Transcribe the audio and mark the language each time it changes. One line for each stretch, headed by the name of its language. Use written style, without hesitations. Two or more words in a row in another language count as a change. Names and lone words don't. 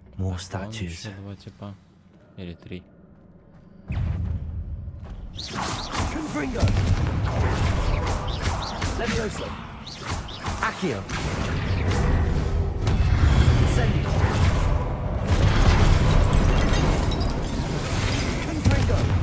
English: more statues.
Russian: Еще 2 типа. Или 3.
Latin: Confringo. Levioso. Accio. Incendio. Confringo.